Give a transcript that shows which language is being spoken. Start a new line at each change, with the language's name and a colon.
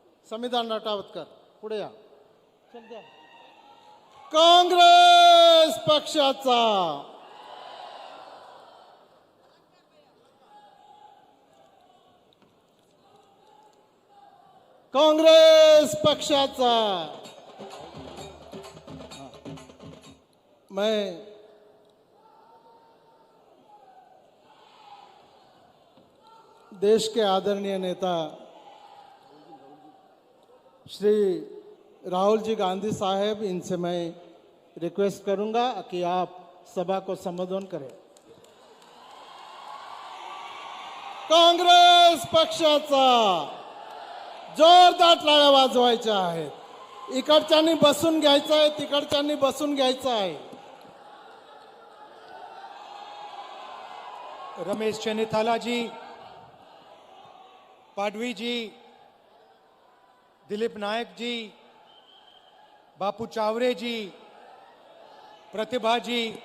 Marathi: संविधान नटावतकर पुढे या। चल द्या। काँग्रेस पक्षाचा कांग्रेस पक्षाचा
Hindi: मैं देश के आदरणीय नेता श्री राहुल जी गांधी साहब, इनसे मैं रिक्वेस्ट करूंगा कि आप सभा को संबोधन करें।
Marathi: काँग्रेस पक्षाचा जोरदार टाळ्या वाजवायच्या आहेत। इकडच्यांनी बसून घ्यायचं आहे, तिकडच्यांनी बसून घ्यायचं आहे। रमेश चेन्नीथाला जी, पाडवी जी, दिलीप नायक जी, बापू चावरे जी, प्रतिभा जी,